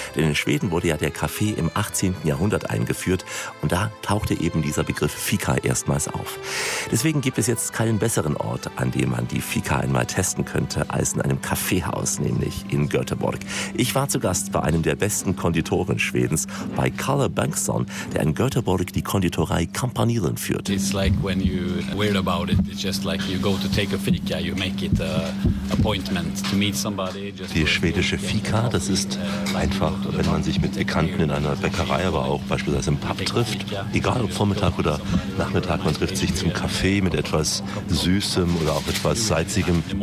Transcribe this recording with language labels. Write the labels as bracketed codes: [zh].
[de] Denn in Schweden wurde ja der Kaffee im 18. Jahrhundert eingeführt und da tauchte eben dieser Begriff Fika erstmals auf. Deswegen gibt es jetzt keinen besseren Ort, an dem man die Fika einmal testen könnte, als in einem Kaffeehaus, nämlich in Göteborg. Ich war zu Gast bei einem der besten Konditoren Schwedens, bei Kalle Bengtsson, der in Göteborg die Konditorei Kampanilen führt. [en] It's like when you weird about it, it's just like you go to take a fika, you make it a appointment to meet somebody. [de] Die schwedische Fika, das ist einfach, wenn man sich mit Bekannten in einer Bäckerei, aber auch beispielsweise im Pub trifft, egal ob Vormittag oder Nachmittag, man trifft sich zum Kaffee mit etwas Süßem oder auch etwas Salzigem.